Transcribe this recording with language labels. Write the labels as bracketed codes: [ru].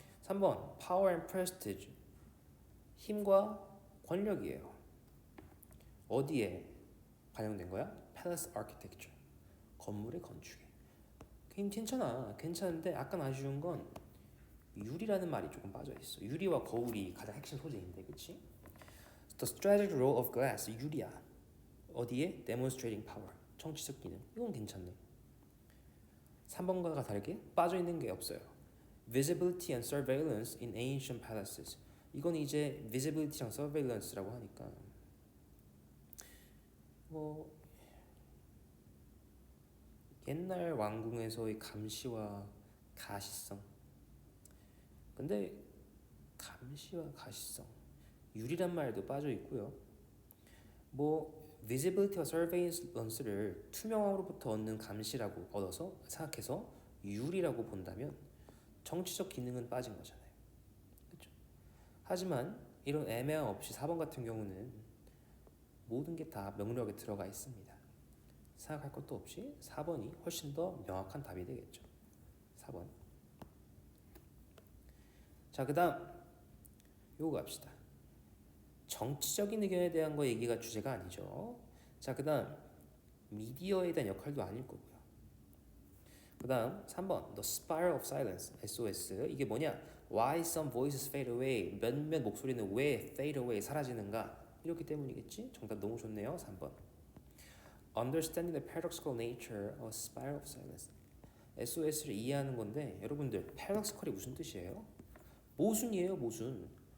[ko] 3번 [en] power and prestige, [ko] 힘과 권력이에요. 어디에 반영된 거야? palace architecture, 건물의 건축에. 괜찮아. 괜찮은데 약간 아쉬운 건 유리라는 말이 조금 빠져 있어. 유리와 거울이 가장 핵심 소재인데, 그렇지? [en] The strategic role of glass, [ko] 유리야. 어디에? [en] demonstrating power, [ko] 정치적 기능. 이건 괜찮네. 3번과 다르게 빠져있는 게 없어요. [en] visibility and surveillance in ancient palaces. [ko] 이건 이제 visibility랑 surveillance라고 하니까 뭐 옛날 왕궁에서의 감시와 가시성, 근데 감시와 가시성, 유리란 말도 빠져 있고요. 뭐 visibility와 surveillance를 투명함으로부터 얻는 감시라고 얻어서 생각해서 유리라고 본다면 정치적 기능은 빠진 거잖아요. 그렇죠? 하지만 이런 애매함 없이 4번 같은 경우는 모든 게 다 명료하게 들어가 있습니다. 생각할 것도 없이 4번이 훨씬 더 명확한 답이 되겠죠. 4번. 자, 그 다음 요거 갑시다. 정치적인 의견에 대한 거 얘기가 주제가 아니죠. 자, 그 다음 미디어에 대한 역할도 아닐 거고요. 그 다음 3번 The Spiral of Silence, SOS. 이게 뭐냐? [en] Why some voices fade away. [ko] 몇몇 목소리는 왜 [en] fade away, [ko] 사라지는가? 이렇기 때문이겠지? 정답 너무 좋네요. 3번. [en] Understanding the paradoxical nature of spiral of silence. [ko] SOS를 이해하는 건데 여러분들 paradoxical이 무슨 뜻이에요? 모순이에요. 모순.